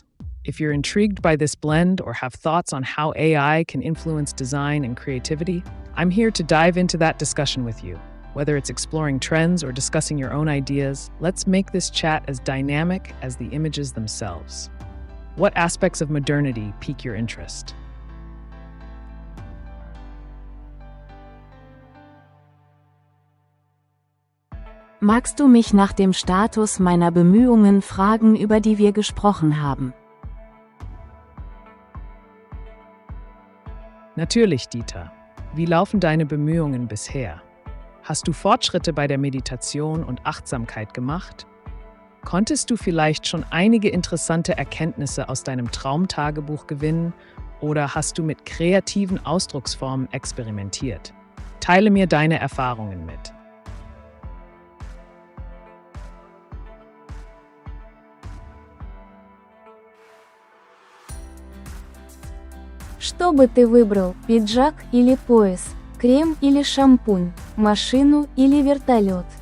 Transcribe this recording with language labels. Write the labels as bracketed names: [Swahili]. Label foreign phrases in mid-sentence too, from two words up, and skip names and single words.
[English] If you're intrigued by this blend or have thoughts on how AI can influence design and creativity, I'm here to dive into that discussion with you. Whether it's exploring trends or discussing your own ideas, let's make this chat as dynamic as the images themselves. What aspects of modernity pique your interest? [German] Magst du mich nach dem Status meiner Bemühungen fragen, über die wir gesprochen haben? Natürlich, Dieter. Wie laufen deine Bemühungen bisher? Hast du Fortschritte bei der Meditation und Achtsamkeit gemacht? Konntest du vielleicht schon einige interessante Erkenntnisse aus deinem Traumtagebuch gewinnen oder hast du mit kreativen Ausdrucksformen experimentiert? Teile mir deine Erfahrungen mit. [Russian] Что бы ты выбрал, пиджак или пояс, крем или шампунь, машину или вертолет?